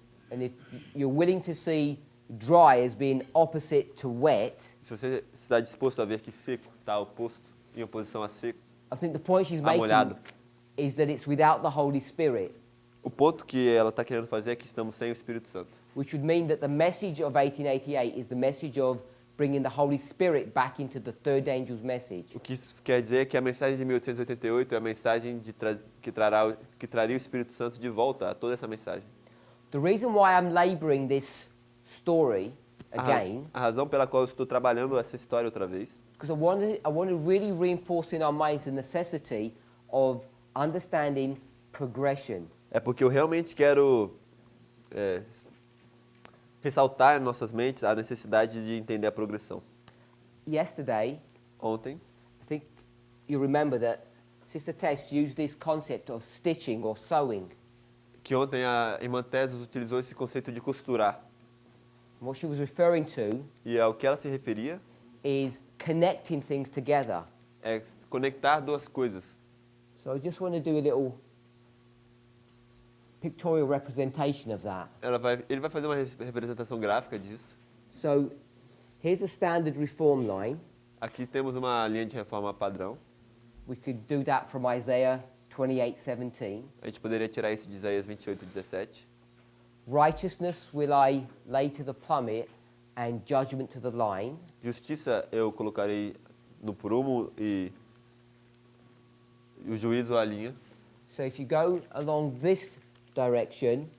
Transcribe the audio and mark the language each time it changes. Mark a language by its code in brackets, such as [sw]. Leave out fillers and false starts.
[en] And if you're willing to see dry as being opposite to wet, [pt] Se você está disposto a ver que seco está oposto, em oposição a seco, [en] I think the point she's [pt] molhado. [en] making is that it's without the Holy Spirit, [pt] O ponto que ela está querendo fazer é que estamos sem o Espírito Santo. [en] which would mean that the message of 1888 is the message of bringing the Holy Spirit back into the third angel's message. [pt] O que isso quer dizer é que a mensagem de 1888 é a mensagem que traria o Espírito Santo de volta a toda essa mensagem. [en] The reason why I'm laboring this story again, [pt] A razão pela qual eu estou trabalhando essa história outra vez, [en] because I want to really reinforce in our minds the necessity of understanding progression. [pt] é porque eu realmente quero ressaltar em nossas mentes a necessidade de entender a progressão. [en] Yesterday, [pt] Ontem, [en] I think you remember that Sister Tess used this concept of stitching or sewing. [pt] que ontem a irmã Tesos utilizou esse conceito de costurar. [en] And what she was referring to [pt] E ao que ela se referia [en] is connecting things together. [pt] é conectar duas coisas. [en] So I just want to do a little pictorial representation of that. [pt] Ele vai fazer uma representação gráfica disso. [en] So Here's a standard reform line. [pt] Aqui temos uma linha de reforma padrão. [en] We could do that from Isaiah 28:17. [pt] A gente poderia tirar isso de Isaías 28:17. [en] Righteousness will I lay to the plummet and judgment to the line. [pt] Justiça eu colocarei no prumo e o juízo à linha. [en] So if you go along this direction,